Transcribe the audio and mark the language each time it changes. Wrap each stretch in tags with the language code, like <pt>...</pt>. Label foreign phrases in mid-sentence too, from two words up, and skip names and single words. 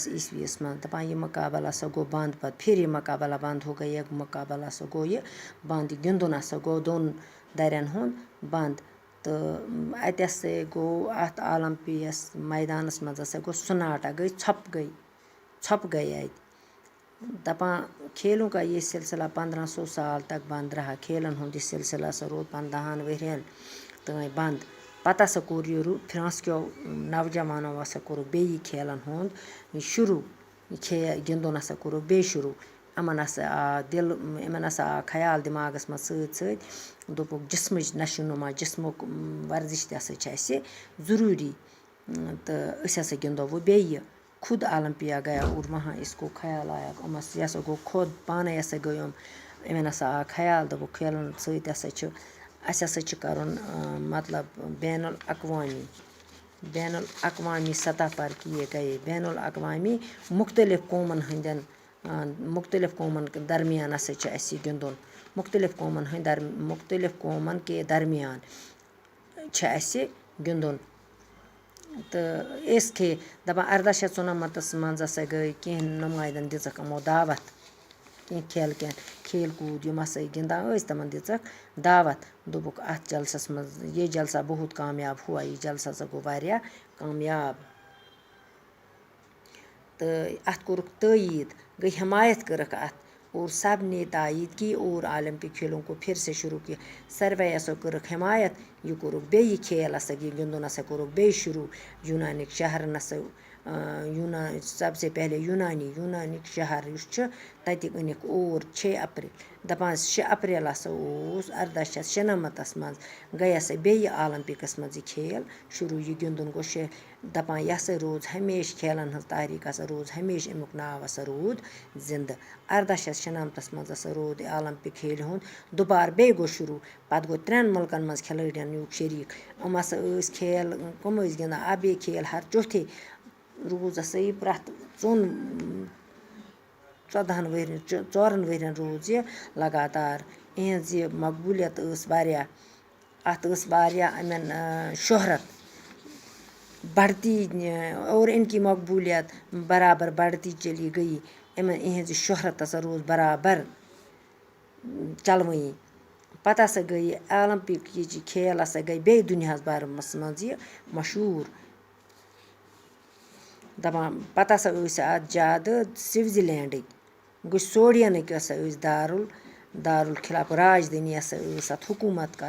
<ks>عیسویَس منٛز دَپان یہِ مقابلہٕ ہسا گوٚو بنٛد پَتہٕ</ks> <ur>پھر یہِ مقابلہ بنٛد ہو گیا</ur> <ks>مقابلہ ہسا گوٚو یہِ بنٛد یہِ گِنٛدُن ہسا گوٚو 2 دَرٮ۪ن ہُنٛد بنٛد تہٕ اَتہِ ہسا گوٚو اَتھ اولمپِیَس میدانَس منٛز ہسا گوٚو سُناٹا ژھۄپہٕ گٔے اَتہِ دَپان</ks> <ur>کھیلوں کا یہ سلسلہ 1500 سال تک بند رہا۔</ur> <ks>کھیلن ہُنٛد یہِ سلسلہٕ ہسا روٗد 15 ؤرۍیَن تام بنٛد۔ پتہٕ ہسا کوٚر یہِ فرٛانٛس کیو نوجوانو ہسا کوٚرُکھ بیٚیہِ یہِ کھیلن ہُنٛد شروٗع گِنٛدُن ہسا کوٚرُکھ بیٚیہِ شروٗع۔ یِمن ہسا آو خیال دٮ۪ماغس منٛز سۭتۍ سۭتۍ دوٚپُکھ جسمٕچ نشو نما جسمُک ورزش تہِ ہسا چھِ اَسہِ ضروٗری تہٕ أسۍ ہسا گِنٛدو وۄنۍ بیٚیہِ یہِ</ks> <ur>خود اولمپیا گیا اور وہاں اس کو خیال آیا</ur> <ks>یہِ ہسا گوٚو خۄد پانے ہسا گٔے یِمن ہسا آو خیال دوٚپُکھ کھیلن سۭتۍ ہسا چھِ اَسہِ ہسا چھِ کَرُن مطلب بین</ks> <ur>الاقوامی سطح پر کیے گئے بین الاقوامی</ur> <ks>مختلف قومن درمیان ہسا چھِ اَسہِ یہِ گِنٛدُن مختلف قومن کے درمیان چھِ اَسہِ گِنٛدُن تہٕ أسۍ دَپان 1894 منٛز ہسا گٔے کینٛہہ نُمایندن دِژٕکھ یِمو دعوت کینٛہہ کھیل کوٗد یِم ہسا گِنٛدان ٲسۍ تِمن دِژٕکھ دعوت دوٚپُکھ اَتھ جلسس منٛز</ks> <ur>یہ جلسہ بہت کامیاب ہوا</ur> <ks>یہِ جلسہ ہسا گوٚو واریاہ کامیاب تہٕ اَتھ کوٚرُکھ تٲییٖد گٔے حمایت کٔرٕکھ اَتھ</ks> <ur>اور سب نے تائید کی اور اولمپک کھیلوں کو پھر سے شروع کیا</ur> <ks>ساروٕے ہسا کٔرٕکھ حمایت یہِ کوٚرُکھ بیٚیہِ کھیل ہسا یہِ گِنٛدُن ہسا کوٚرُکھ بیٚیہِ شروٗع یوٗنانِک شہرن ہسا</ks> <ur>سب سے پہلے</ur> <ks>یوٗنانِک شہر یُس چھُ تَتِکۍ أنِکھ اور 6 اپریل دَپان 6 اپریل ہسا اوس 1896 منٛز گٔے ہسا بیٚیہِ اولمپکس منٛز یہِ کھیل شروٗع یہِ گِنٛدُن گوٚو دَپان یہِ ہسا روٗز ہمیشہِ کھیلن ہٕنٛز تحریٖک ہسا روٗز ہمیشہِ امیُک ناو ہسا روٗد زِندٕ 1896 منٛز ہسا روٗد یہِ اولمپک کھیلہِ ہُنٛد دُبارٕ بیٚیہِ گوٚو شروٗع پتہٕ گوٚو 3 مُلکن منٛز کھلٲڑٮ۪ن نیوٗکھ شریٖک یِم ہسا ٲسۍ کھیل کٕم ٲسۍ گِنٛدان</ks> <ur>اب یہ کھیل ہر چوتھے</ur> <ks>روٗز ہسا یہِ پرٛٮ۪تھ 4 ؤرۍین روٗز یہِ لگاتار یِہنٛز یہِ مقبوٗلیت ٲس واریاہ اَتھ ٲس واریاہ یِمن شہرت</ks> <ur>بڑھتی اور ان کی مقبولیت برابر بڑھتی چلی گئی</ur> <ks>یِہنٛز یہِ شہرت ہسا روٗز برابر چلوٕنی پتہٕ ہسا گٔے یہِ اولمپک یہِ کھیل ہسا گٔے بیٚیہِ دُنیاہس بھرس منٛز یہِ مشہوٗر دَپان پتہٕ ہسا ٲسۍ اَتھ زیادٕ سوزرلینڈٕکۍ گوٚو سوڈینٕکۍ ہسا ٲسۍ دارالخلافہٕ راجدھانی ہسا ٲس اَتھ حکوٗمت کا</ks>